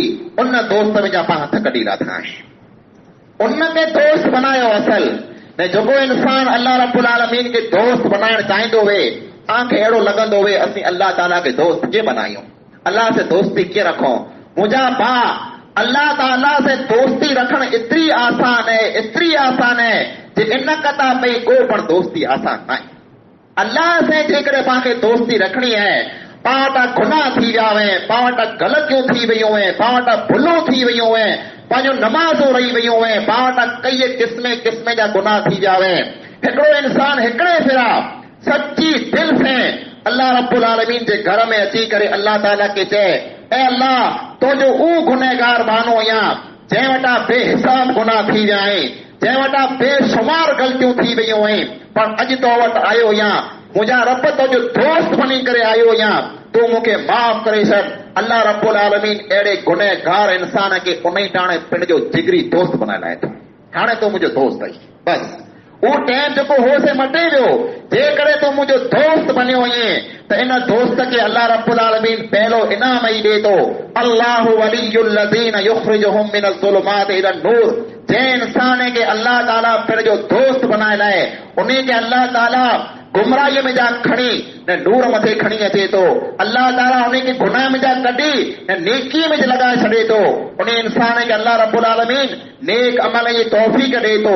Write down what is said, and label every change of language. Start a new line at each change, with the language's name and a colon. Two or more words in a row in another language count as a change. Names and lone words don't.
Sindhi: उन दोस्त में जा पाण हथ कढी लाथा आहिनि। उनखे दोस्त बनायो असल ने जेको इंसान
Arabic: الله رب العالمين
Sindhi: खे दोस्त बनाइण चाहींदो हुए, तव्हांखे अहिड़ो लॻंदो हुए असीं अल्लाह ताला खे दोस्त कीअं बनायूं, अल्लाह से दोस्ती कीअं रखूं। मुंहिंजा भाउ, अल्लाह ताला से दोस्ती रखण एतिरी आसान है, एतिरी आसान है जे इन कथा पई को पण दोस्ती आसान न आहे। अल्लाह से जेकॾहिं पाण खे दोस्ती रखणी है, पाण वटां गुनाह थी विया हुए, पाण वटां ग़लतियूं थी वयूं हुए, पाण वटां भुलूं थी वयूं हुए, पंहिंजो नमाज़ूं रही वयूं हुए, पाण वटां कई क़िस्म क़िस्म जा गुनाह थी विया हुए। हिकिड़ो इंसान हिकिड़े फिरा सच्ची दिल से
Arabic: الله رب العالمين
Sindhi: जे घर में अची करे अल्लाह ताला के चए, ए अल्लाह तुंहिंजो उहो गुनहगार माण्हू आहियां जंहिं वटां बेहिसाब गुनाह थी विया आहिनि, जंहिं वटां बेशुमार ग़लतियूं थी वयूं आहिनि, पर अॼु तो वटि आयो आहियां, मुंहिंजा रब तुंहिंजो दोस्त बनी करे आयो आहियां, तूं मूंखे माफ़ करे छॾ।
Arabic: الله رب العالمين
Sindhi: अहिड़े गुनहगार इंसान खे उन ई टाणे पिण जो जिगरी दोस्त बनाए लाए थो। हाणे तूं मुंहिंजो दोस्त आहीं, बसि उहो टाइम जेको हो से मटे वियो। जेकॾहिं तूं मुंहिंजो दोस्त बनियो आहीं त इन दोस्त खे
Arabic: الله رب العالمين
Sindhi: पहिलो इनाम ई ॾे थो,
Arabic: الله ولي الذين يخرجهم من الظلمات إلى النور.
Sindhi: जंहिं इंसान खे अल्लाह ताला पिण जो दोस्त बनाए लाए, उन खे अल्लाह ताला गुमराहीअ में जा खणी न नूर मथे खणी अचे थो। अल्लाह ताला उन खे गुनाह में जा कढी न नेकीअ में लॻाए छॾे थो। उन इंसान खे
Arabic: الله رب العالمين
Sindhi: नेक अमल जी तौफ़ीक़ ॾे थो।